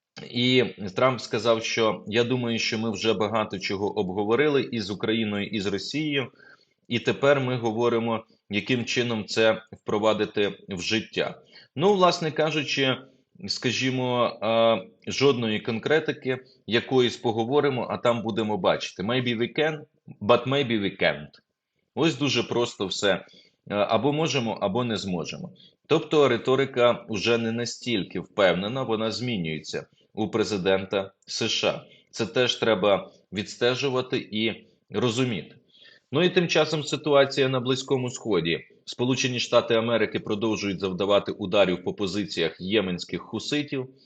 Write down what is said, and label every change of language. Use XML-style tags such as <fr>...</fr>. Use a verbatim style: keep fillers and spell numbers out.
<uk>І Трамп сказав, що я думаю, що ми вже багато чого обговорили і з Україною, і з Росією, і тепер ми говоримо, яким чином це впровадити в життя. Ну, власне кажучи, скажімо, а, жодної конкретики, якоїсь поговоримо, а там будемо бачити.</uk> <en>Maybe we can, but maybe we can't.</en> <uk>Ось дуже просто все. Е, Або можемо, або не зможемо. Тобто риторика вже не настільки впевнена, вона змінюється. у президента США. Це теж треба відстежувати і розуміти. Ну і тим часом ситуація на Близькому Сході. Сполучені Штати Америки продовжують завдавати ударів по позиціях єменських хуситів.</uk>